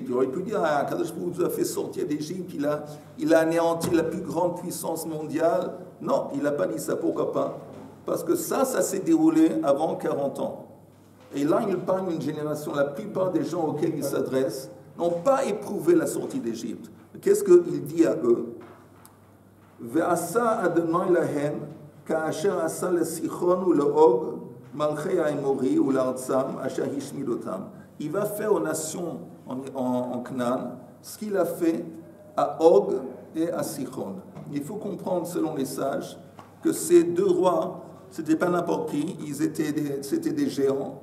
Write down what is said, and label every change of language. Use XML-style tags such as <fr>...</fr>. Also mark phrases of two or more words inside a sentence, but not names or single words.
<fr>Il aurait pu dire, Kadosh Baruch Hu vous a fait sortir d'Égypte, il a anéanti la plus grande puissance mondiale. Non, il n'a pas dit ça. Pourquoi pas? Parce que ça s'est déroulé avant 40 ans. Et là, il parle d'une génération, la plupart des gens auxquels il s'adresse n'ont pas éprouvé la sortie d'Égypte. Qu'est-ce qu'il dit à eux?</fr> <he>ועשה ה' להם כאשר עשה ל סיחון ו ל עוג מלכי האמורי ו לארצם, אשר השמידותם.</he> <fr>Il va faire aux nations en Canaan ce qu'il a fait à Og et à Sichon. Il faut comprendre, selon les sages, que ces deux rois, c'était pas n'importe qui, c'était des géants.</fr>